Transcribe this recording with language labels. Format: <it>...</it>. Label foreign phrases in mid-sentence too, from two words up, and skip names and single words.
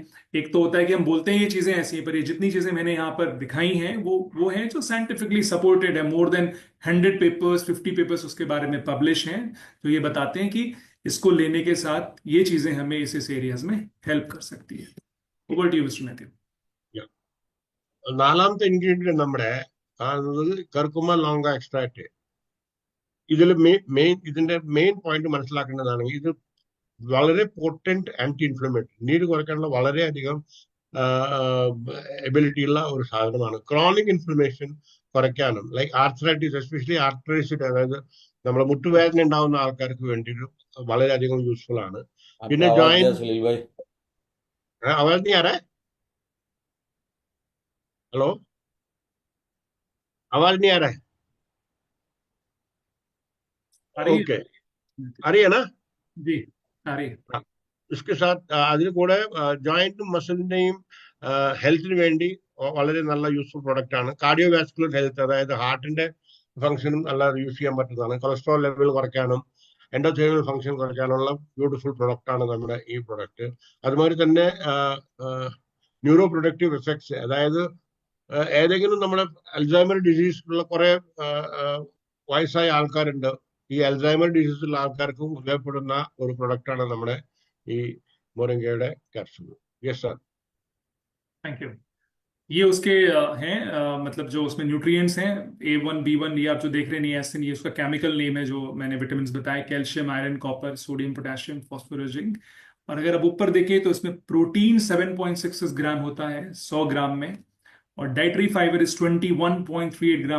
<hi>एक तो होता है कि हम बोलते हैं ये चीजें ऐसी हैं, पर ये जितनी चीजें मैंने यहाँ पर दिखाई हैं वो हैं जो</hi> <en>scientifically supported</en> <hi>है।</hi> <en>more than 100 papers,</en> <hi>50 पेपर्स उसके बारे में पब्लिश हैं, जो ये बताते हैं कि इसको लेने के साथ ये चीजें हमें इस एरियाज में हेल्प कर सकती है।</hi> <en>Over to you Mister Mathew.</en> <ml>നാലാമത്തെ ഇൻഗ്രീഡിയന്റ് നമ്മുടെ കാണുന്നത്</ml> <en>Curcuma longa extract.</en> <ml>ഇതിൽ ഇതിന്റെ മെയിൻ പോയിന്റ് മനസ്സിലാക്കേണ്ടതാണെങ്കിൽ ഇത് വളരെ</ml> <en>potent anti inflammatory,</en> <ml>നീര് കുറയ്ക്കാനുള്ള വളരെയധികം എബിലിറ്റി ഉള്ള ഒരു സാധനമാണ്.</ml> <en>chronic inflammation</en> <ml>കുറയ്ക്കാനും,</ml> <en>like arthritis, especially arthritis,</en> <ml>അതായത് നമ്മുടെ മുട്ടുവേദന ഉണ്ടാവുന്ന ആൾക്കാർക്ക് വേണ്ടിയിട്ട് വളരെയധികം യൂസ്ഫുൾ ആണ്. പിന്നെ</ml> <hi>आपका आवाज ജോയിന്റ്, जरा सलील भाई। आवाज नहीं आ रहा है? हेलो, आवाज नहीं आ रहा है? आ रही ओके, है आ रही है ना? जी, आ रही है। इसके साथ</hi> <ml>അതിൽ കൂടെ ജോയിന്റും മസിലിന്റെയും ഹെൽത്തിന് വേണ്ടി വളരെ നല്ല</ml> <en>useful product</en> <ml>ആണ്.</ml> <en>cardiovascular health,</en> <ml>അതായത് ഹാർട്ടിന്റെ ഫംഗ്ഷനും നല്ല യൂസ് ചെയ്യാൻ പറ്റുന്നതാണ്.</ml> <en>cholesterol level</en> <ml>കുറയ്ക്കാനും</ml> <en>endothelial function</en> <ml>കുറയ്ക്കാനുള്ള</ml> <en>beautiful product</en> <ml>ആണ് നമ്മുടെ ഈ പ്രൊഡക്റ്റ്. അതുമാതിരി തന്നെ</ml> <en>neuro productive effects,</en> <ml>അതായത് ഏതെങ്കിലും നമ്മുടെ</ml> <en>Alzheimer disease</en> <ml>ഉള്ള കുറെ വയസ്സായ ആൾക്കാരുണ്ട്. ഈ</ml> <en>Alzheimer disease</en> <ml>ഉള്ള ആൾക്കാർക്കും ഉപയോഗപ്പെടുന്ന ഒരു പ്രൊഡക്റ്റ് ആണ് നമ്മുടെ ഈ</ml> <en>moringa capsule. Yes sir. Thank you.</en> <hi>ये उसके हैं मतलब जो उसमें न्यूट्रिएंट्स हैं A1B1, ये आप जो देख रहे हैं नियासिन, ये उसका</hi> <en>chemical name</en> <hi>है जो मैंने विटामिन बताए, कैल्शियम, आयरन, कॉपर, सोडियम, पोटेशियम, फास्फोरस, जिंक। और अगर अब ऊपर देखिए तो इसमें प्रोटीन 7.66 ग्राम होता है 100 ग्राम में, और</hi> <en>dietary fiber is 21.38 gram.</en>